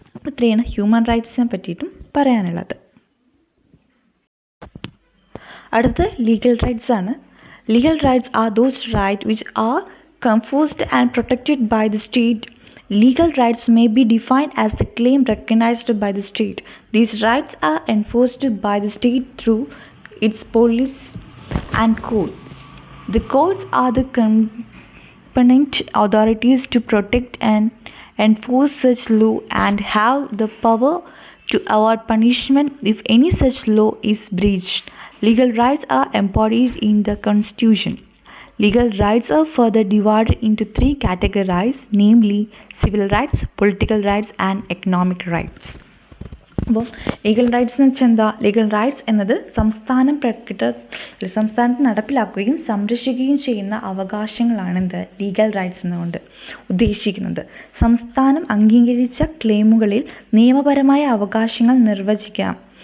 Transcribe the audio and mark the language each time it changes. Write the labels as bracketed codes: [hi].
[ml] ഇത്രയാണ് ഹ്യൂമൻ റൈറ്റ്സിനെ പറ്റിയിട്ടും പറയാനുള്ളത്. അടുത്ത് ലീഗൽ റൈറ്റ്സ് ആണ്. [en] Legal rights are those rights which are conferred and protected by the state. Legal rights may be defined as the claim recognized by the state. These rights are enforced by the state through its police and court. The courts are the competent authorities to protect and enforce such law and have the power to award punishment if any such law is breached. Legal rights are embodied in the Constitution. Legal rights are further divided into 3 categories, namely civil rights, political rights and economic rights. [ml] അപ്പോൾ legal rights എന്ന് വെച്ചാൽ എന്താ? Legal rights എന്നത് സംസ്ഥാനത്ത് നടപ്പിലാക്കുകയും സംരക്ഷിക്കുകയും ചെയ്യുന്ന അവകാശങ്ങളാണ് എന്ത് ലീഗൽ റൈറ്റ്സ് എന്നുകൊണ്ട് ഉദ്ദേശിക്കുന്നത്. സംസ്ഥാനം അംഗീകരിച്ച ക്ലെയിമുകളിൽ നിയമപരമായ അവകാശങ്ങൾ നിർവചിക്കാം.